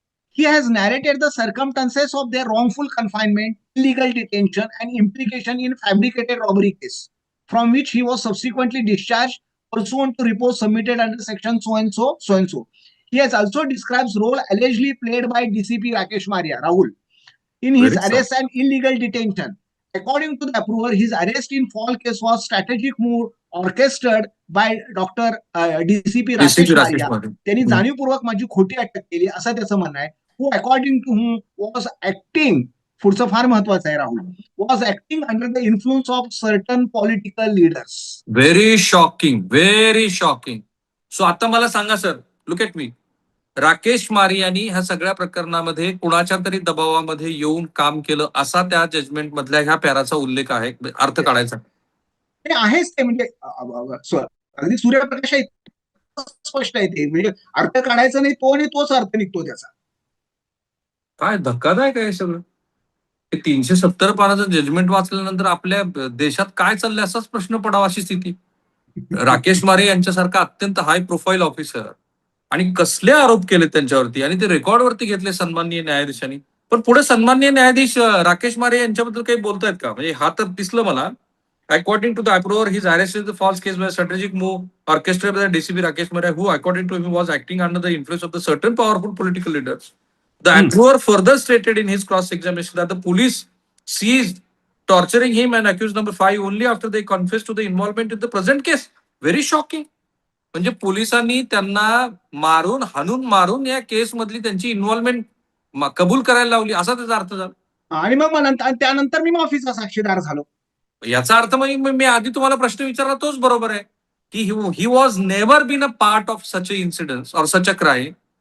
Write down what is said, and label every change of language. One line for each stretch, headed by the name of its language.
English: He has narrated the circumstances of their wrongful confinement, illegal detention, and implication in fabricated robbery case, from which he was subsequently discharged pursuant to reports submitted under section so and so. He has also described role allegedly played by DCP Rakesh Maria, Rahul, in his arrest and illegal detention. According to the approver, his arrest in fall case was strategic move orchestrated by Dr. DCP Rakesh Maria.
Marathi: त्यांनी जाणीवपूर्वक माझी खोटी अटक केली असं त्याचं म्हणणं आहे.
English: Who according to whom was acting,
Marathi: पुढचं फार महत्वाचं आहे
English: Rahul, was acting under the influence of certain political leaders. Very shocking, very shocking. So
Marathi: आता मला सांगा sir,
English: look at me.
Marathi: Rakesh मारे यांनी ह्या सगळ्या प्रकरणामध्ये कुणाच्या तरी दबावामध्ये येऊन काम केलं असा त्या जजमेंट मधल्या ह्या पॅराचा उल्लेख आहे, अर्थ काढायचा. ते आहेच ते, म्हणजे अगदी सूर्यप्रकाश आहे, स्पष्ट आहे ते, म्हणजे अर्थ काढायचा नाही तो, आणि तोच अर्थ निघतो त्याचा. काय धक्कादायक आहे सगळं. 370 पानाचं जजमेंट वाचल्यानंतर आपल्या देशात काय चाललंय असाच प्रश्न पडावा अशी स्थिती. राकेश मारे यांच्यासारखा अत्यंत हाय प्रोफाईल ऑफिसर, आणि कसले आरोप केले त्यांच्यावरती, आणि ते रेकॉर्डवरती घेतले सन्माननीय न्यायाधीशांनी. पण पुढे सन्माननीय न्यायाधीश राकेश मारे यांच्याबद्दल काही बोलतायत का? म्हणजे हा तर दिसलं मला.
English: According to the approver, his arrest is the false case by strategic move orchestrated by DCP Rakesh Mare, who according to him was acting under the influence of the certain powerful political leaders. The approver further stated in his cross-examination that the police seized torturing him and accused number 5 only after they confessed to the involvement in the present case. Very shocking.
Marathi: म्हणजे पोलिसांनी त्यांना हाणून मारून या केस मधली त्यांची involvement कबूल करायला लावली, असा त्याचा अर्थ झाला. आणि मग त्यानंतर मी माफीचा साक्षीदार झालो. याचा अर्थ मग मी आधी तुम्हाला प्रश्न विचारला तोच बरोबर आहे की
English: He was never been a part of such a incident or such a crime.